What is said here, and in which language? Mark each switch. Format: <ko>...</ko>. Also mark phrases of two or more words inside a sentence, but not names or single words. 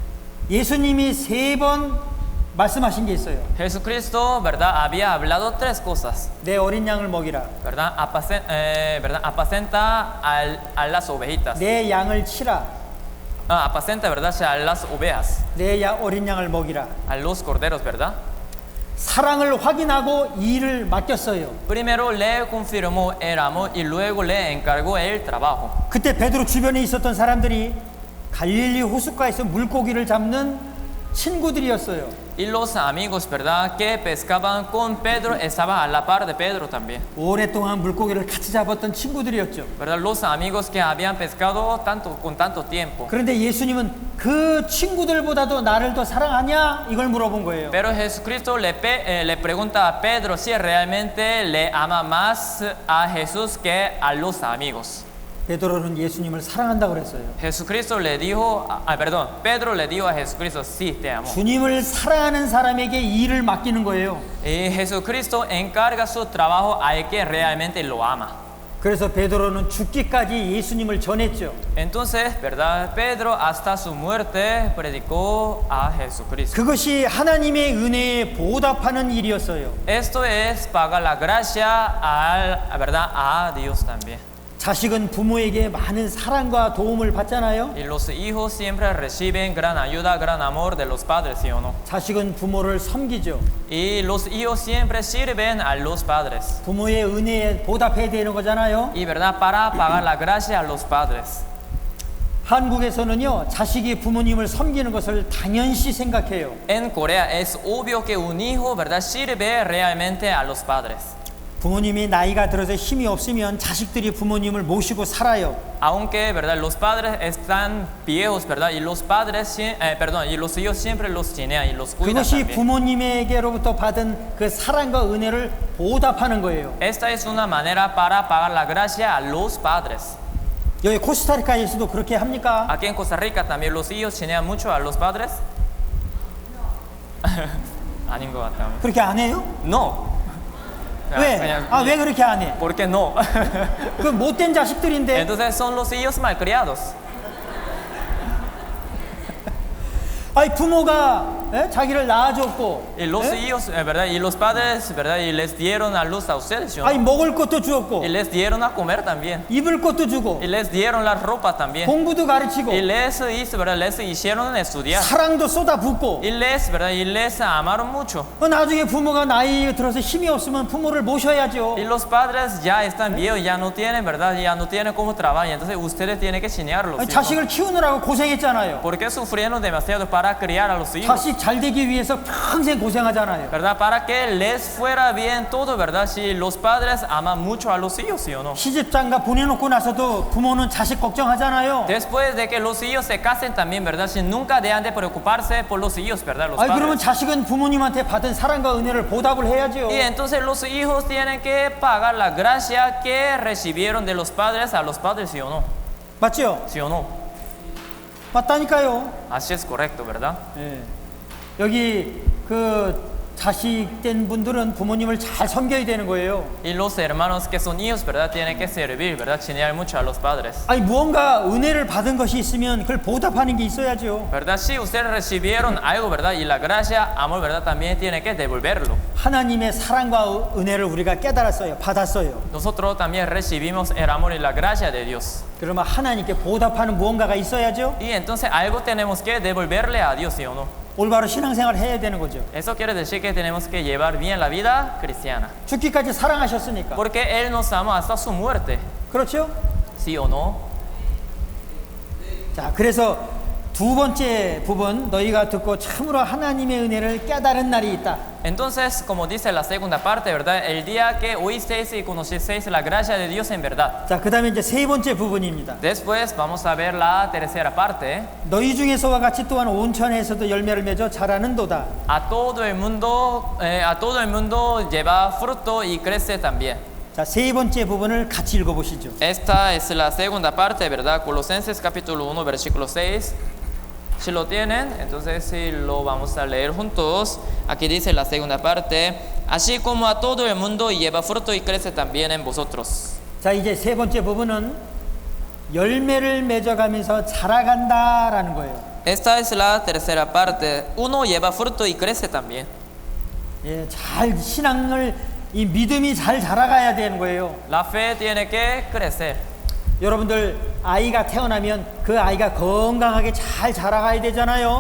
<ko>예수님이 세 번 말씀하신 게 있어요.</ko> <es>Jesucristo, ¿verdad? Había hablado 3 cosas,</es> <ko>내 어린 양을 먹이라.</ko> <es>¿verdad? ¿Verdad? Apacenta a las ovejitas.</es> <ko>내 양을 치라.</ko> <es>Apacenta, ¿verdad? A las ovejas,</es> <ko>내 어린 양을 먹이라.</ko> <es>a los corderos, ¿verdad?</es> <ko>사랑을 확인하고 일을 맡겼어요.</ko> <es>Primero le confirmó el amor y luego le encargó el trabajo.</es> <ko>그때 베드로 주변에 있었던 사람들이 갈릴리 호숫가에서 물고기를 잡는 친구들이었어요.</ko> <es>Y los amigos, ¿verdad? Que pescaban con Pedro estaban a la par de Pedro también,</es> <ko>오랫동안 물고기를 같이 잡았던 친구들이었죠.</ko> <es>¿verdad? Los amigos que habían pescado con tanto tiempo.</es> <ko>그런데 예수님은 그 친구들보다도 나를 더 사랑하냐? 이걸 물어본 거예요.</ko> <es>Pero Jesucristo le pregunta a Pedro si realmente le ama más a Jesús que a los amigos.</es> <ko>베드로는 예수님을 사랑한다고 그랬어요.</ko> <es>Jesucristo le dijo, perdón, Pedro le dijo a Jesucristo, sí, te amo.</es> <ko>주님을 사랑하는 사람에게 일을 맡기는 거예요.</ko> <es>Y Jesucristo encarga su trabajo al que realmente lo ama.</es> <ko>그래서 베드로는 죽기까지 예수님을 전했죠.</ko> <es>Entonces, ¿verdad? Pedro hasta su muerte predicó a Jesucristo.</es> <ko>그것이 하나님의 은혜에 보답하는 일이었어요.</ko> <es>Esto es pagar la gracia ¿verdad? A Dios también.</es> <ko>자식은 부모에게 많은 사랑과 도움을 받잖아요.</ko> <es>Y los hijos siempre reciben gran ayuda, gran amor de los padres, ¿sí o no?</es> <ko>자식은 부모를 섬기죠.</ko> <es>Y los hijos siempre sirven a los padres.</es> <ko>부모의 은혜에 보답해야 되는 거잖아요.</ko> <es>Y verdad, para pagar la gracia a los padres.</es> <ko>한국에서는요, 자식이 부모님을 섬기는 것을 당연시 생각해요.</ko> <es>En Corea es obvio que un hijo, verdad, sirve realmente a los padres.</es> <ko>부모님이 나이가 들어서 힘이 없으면 자식들이 부모님을 모시고 살아요.</ko> <es>Aunque, verdad, los padres están viejos, verdad, y los padres, y los hijos siempre los chinean y los cuidan</es> <ko>그것이</ko> <es>también.</es> <ko>부모님에게로부터 받은 그 사랑과 은혜를 보답하는 거예요.</ko> <es>Esta es una manera para pagar la gracia a los padres.</es> <ko>여기 코스타리카에서도 그렇게 합니까?</ko> <es>Aquí en Costa Rica también los hijos chinean mucho a los padres.</es> <ko>아닌 것 같아요. 그렇게 안 해요?</ko> <es>No.</es> <ko>왜? 왜 그렇게 안 해?</ko> <es>¿Por qué no?</es> <ko>그 못된 자식들인데.</ko> <es>Entonces son los hijos malcriados.</es> <ko>아니 부모가 자기를 낳아줬고,</ko> <es>Y los hijos, ¿verdad? Y los padres, ¿verdad? Y les dieron a luz a ustedes, ¿no?</es> <ko>아니 먹을 것도 주었고,</ko> <es>Y les dieron a comer también.</es> <ko>입을 것도 주고,</ko> <es>Y les dieron la ropa también.</es> <ko>공부도 가르치고,</ko> <es>Y les hizo, ¿verdad? Les hicieron estudiar.</es> <ko>사랑도 쏟아붓고.</ko> <es>Y ¿verdad? Y les amaron mucho.</es> <ko>나중에 부모가 나이 들어서 힘이 없으면 부모를 모셔야죠.</ko> <es>Y los padres ya están viejos, ya no tienen, ¿verdad? Ya no tienen cómo trabajar. Y entonces ustedes tienen que chinearlos.</es> <ko>아니,</ko> <es>¿sí?</es> <ko>자식을 키우느라고 고생했잖아요.</ko> <es>Porque sufrieron demasiado para criar a los hijos.</es> <ko>자식 잘 되기 위해서 평생 고생하잖아요.</ko> <es>¿Verdad? Para que les fuera bien todo, ¿verdad? Si los padres aman mucho a los hijos, ¿sí o no?</es> <ko>시집장가 보내놓고 나서도 부모는 자식 걱정하잖아요.</ko> <es>Después de que los hijos se casen también, ¿verdad? Si nunca dejan de preocuparse por los hijos, ¿verdad? Los</es> <ko>아니 그러면</ko> <es>padres.</es> <ko>자식은 부모님한테 받은 사랑과 은혜를 보답을 해야죠.</ko> <es>Y entonces los hijos tienen que pagar la gracia que recibieron de los padres a los padres, ¿sí o no?</es> <ko>맞죠?</ko> <es>¿Sí o no?</es> <ko>맞다니까요.</ko> <es>Así es correcto, ¿verdad?</es> <ko>예. 여기 그 자식된 분들은 부모님을 잘 섬겨야 되는 거예요.</ko> <es>Y los hermanos que son hijos, ¿verdad? Tienen que servir, ¿verdad? Chinear mucho a los padres.</es> <ko>아니 무언가 은혜를 받은 것이 있으면 그걸 보답하는 게 있어야죠.</ko> <es>¿Verdad? Si ustedes recibieron algo, ¿verdad? Y la gracia, amor, ¿verdad? También tienen que devolverlo.</es> <ko>하나님의 사랑과 은혜를 우리가 깨달았어요. 받았어요.</ko> <es>Nosotros también recibimos el amor y la gracia de Dios.</es> <ko>그러면 하나님께 보답하는 무언가가 있어야죠.</ko> <es>Y entonces algo tenemos que devolverle a Dios, ¿sí o no?</es> <ko>올바로 신앙생활을 해야 되는 거죠.</ko> <es>Eso quiere decir que tenemos que llevar bien la vida cristiana.</es> <ko>죽기까지 사랑하셨으니까.</ko> <es>Porque Él nos ama hasta su muerte.</es> <ko>그렇죠?</ko> <es>¿Sí o no?</es> <ko>자, 그래서 두 번째 부분, 너희가 듣고 참으로 하나님의 은혜를 깨달은 날이 있다.</ko> <es>Entonces, como dice la segunda parte, ¿verdad? El día que oísteis y conocisteis la gracia de Dios en verdad.</es> <ko>자, 그 다음에 이제 세 번째 부분입니다.</ko> <es>Después vamos a ver la tercera parte.</es> <ko>너희 중에서와 같이 또한 온천에서도 열매를 맺어 자라는도다.</ko> <es>A todo el mundo lleva fruto y crece también.</es> <ko>자, 세 번째 부분을 같이 읽어보시죠.</ko> <es>Esta es la segunda parte, ¿verdad? Colosenses capítulo 1, versículo 6. Si lo tienen, entonces sí lo vamos a leer juntos. Aquí dice la segunda parte. Así como a todo el mundo lleva fruto y crece también en vosotros.</es> <ko>자, 이제 세 번째 부분은 열매를 맺어가면서 자라간다라는 거예요.</ko> <es>Esta es la tercera parte. Uno lleva fruto y crece también.</es> <ko>예, 잘 신앙을 이 믿음이 잘 자라가야 되는 거예요.</ko> <es>La fe tiene que crecer.</es> <ko>여러분들 아이가 태어나면 그 아이가 건강하게 잘 자라가야 되잖아요.</ko>